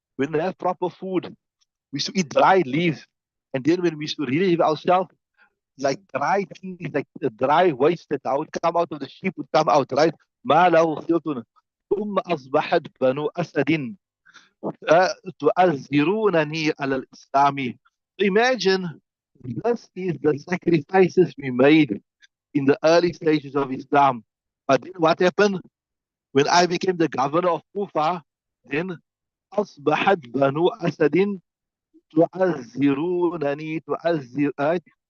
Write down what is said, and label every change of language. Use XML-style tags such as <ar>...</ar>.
<en>We didn't have proper food. We used to eat dry leaves. And then when we used to relieve ourselves, like dry things, like the dry waste that would come out of the sheep would come out, right?</en> <ar>ما له خلط. ثم أصبحت بنو أسد تؤذرونني على الإسلام.</ar> <en>Imagine, this is the sacrifices we made in the early stages of Islam. But then what happened? When I became the governor of Kufa, then</en> <ar>أصبحت بنو أسد تعذرونني تعذروني.</ar>